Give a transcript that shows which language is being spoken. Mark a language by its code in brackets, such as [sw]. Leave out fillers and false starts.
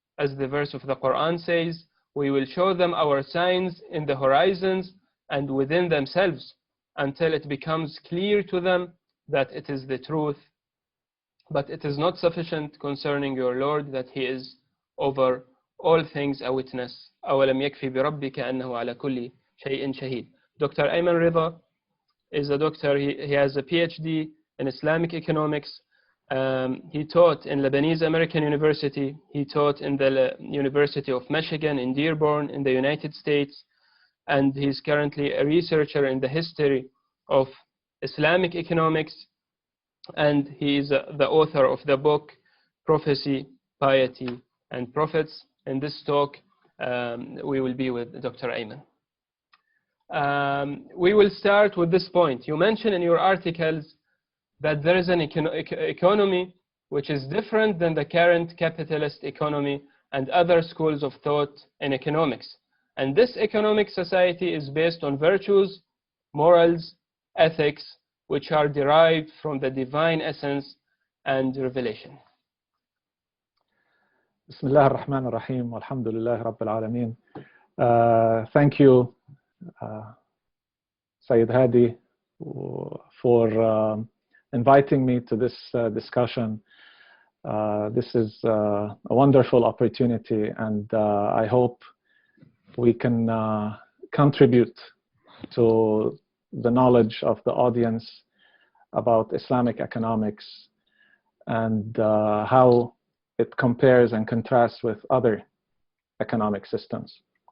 [en] As the verse of the Quran says, we will show them our signs in the horizons and within themselves until it becomes clear to them that it is the truth. But it is not sufficient concerning your Lord that He is over all things a witness. [ar] أولم يكفي بربك أنه على كل شيء شهيد. [en] Dr. Ayman Rida is a doctor. He has a PhD in Islamic economics. He taught in Lebanese American University. He taught in the University of Michigan in Dearborn in the United States. And he's currently a researcher in the history of Islamic economics. And he is the author of the book Prophecy, Piety, and Prophets. In this talk, we will be with Dr. Ayman. We will start with this point. You mentioned in your articles that there is an economy which is different than the current capitalist economy and other schools of thought in economics. And this economic society is based on virtues, morals, ethics, which are derived from the divine essence and revelation. [ar] بسم الله الرحمن الرحيم والحمد لله رب العالمين. [en] Thank you, Sayyid Hadi, for inviting me to this discussion. This is a wonderful opportunity, and I hope we can contribute to the knowledge of the audience about Islamic economics and how it compares and contrasts with other economic systems.